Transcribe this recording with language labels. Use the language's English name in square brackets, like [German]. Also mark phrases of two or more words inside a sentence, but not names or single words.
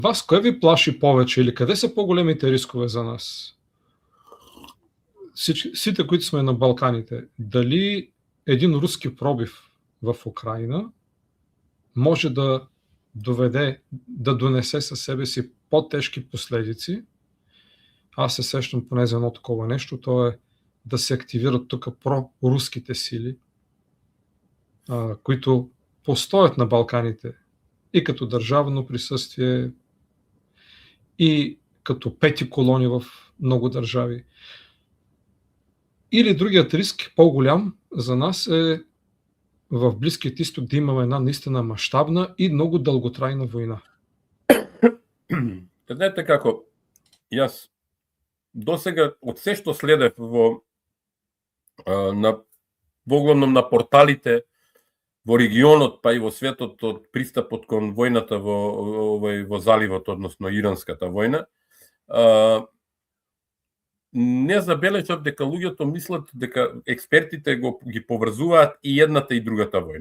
[Macedonian] Вас кој ви плаши повеќе или каде се поголемите рискове за нас? Сите кои сме на Балканите, [Bulgarian] дали един руски пробив в Украина може да донесе със себе си по-тежки последици? Аз се сещам поне за едно такова нещо, то е да се активират тук проруските сили, които постоят на Балканите и като държавно присъствие, и като пети колони в много държави. Или другият риск, по-голям за нас, е в Близкият изток да имаме една наистина мащабна и много дълготрайна война. [Macedonian] Знаете како, јас досега од се што следев воглавном на порталите во регионот, па и во светот од пристапот кон војната во заливот, односно иранската војна, не забележав дека луѓето мислат дека експертите ги поврзуваат и едната и другата војна.